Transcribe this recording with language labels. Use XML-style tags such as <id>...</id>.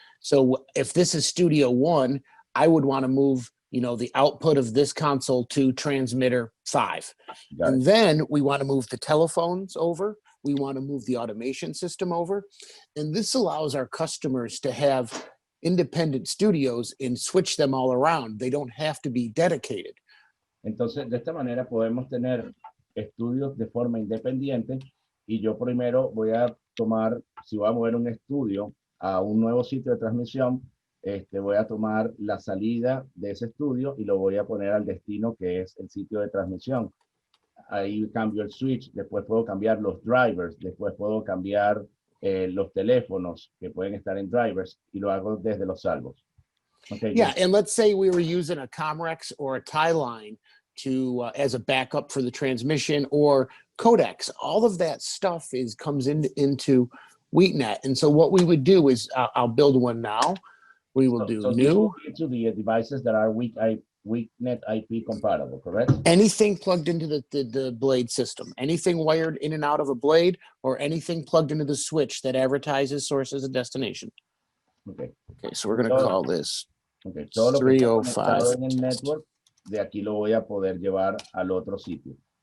<en>So if this is studio 1, I would want to move, the output of this console to transmitter 5. And then we want to move the telephones over. We want to move the automation system over. And this allows our customers to have independent studios and switch them all around. They don't have to be dedicated.</en> <es>Entonces, de esta manera podemos tener estudios de forma independiente y yo primero voy a tomar, si voy a mover un estudio a un nuevo sitio de transmisión, voy a tomar la salida de ese estudio y lo voy a poner al destino que es el sitio de transmisión. Ahí cambio el switch, después puedo cambiar los drivers, después puedo cambiar los teléfonos que pueden estar en drivers y lo hago desde los salvos.</es> <en>Okay, yeah, and let's say we were using a Comrex or a tie line to as a backup for the transmission or codecs. All of that stuff comes into WheatNet. And so what we would do is I'll build one now. We will do so new. To the devices that are WheatNet IP compatible, correct? Anything plugged into the blade system, anything wired in and out of a blade, or anything plugged into the switch that advertises source as a destination. Okay. Okay, so we're going to call this okay.</en> <es>Todo lo que está conectado en el network, de aquí lo voy a poder llevar al otro sitio.</es>